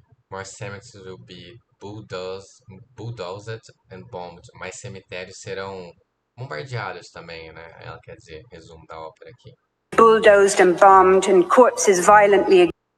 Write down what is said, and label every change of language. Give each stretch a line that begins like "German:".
English: More cemeteries will be bulldozed and bombed.
Portuguese: Mais cemitérios serão bombardeados também, né? Ela quer dizer, resumo da ópera aqui.
English: bulldozed and bombed, and corpses violently